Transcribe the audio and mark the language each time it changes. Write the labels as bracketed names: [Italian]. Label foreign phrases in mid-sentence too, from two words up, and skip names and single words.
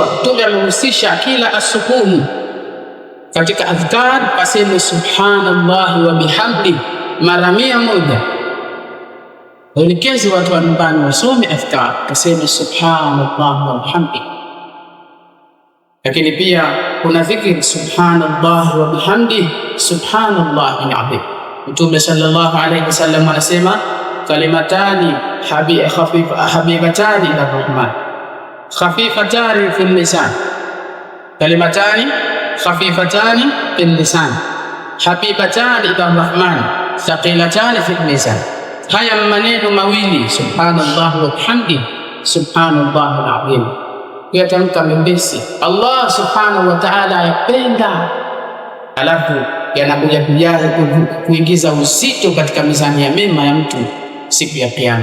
[Swahili] Mtume amehusisha kila asubuhi katika adhkar aseme [Arabic] سبحان الله وبحمده [Swahili] mara 100. Elekezi watu wa nyumbani wasome adhkar, aseme [Arabic] سبحان الله وبحمده. [Swahili] Lakini pia kuna dhikri [Arabic] سبحان الله وبحمده سبحان الله العظيم. Mtume صلى الله عليه وسلم anasema كلمتان حبيبتان إلى الرحمن خفيفتان في اللسان كلمتان خفيفتان في اللسان حبيبتان إلى الرحمن ثقيلتان في الميزان. [Swahili] Haya maneno mawili [Arabic] سبحان الله وبحمده سبحان الله العظيم, [Swahili] kuyatamka mepesi. [Arabic] الله سبحانه وتعالى [Swahili] ayapenda, alafu yanakuja kujaza kuingiza uzito katika mizani ya mema ya mtu siku ya Kiyama.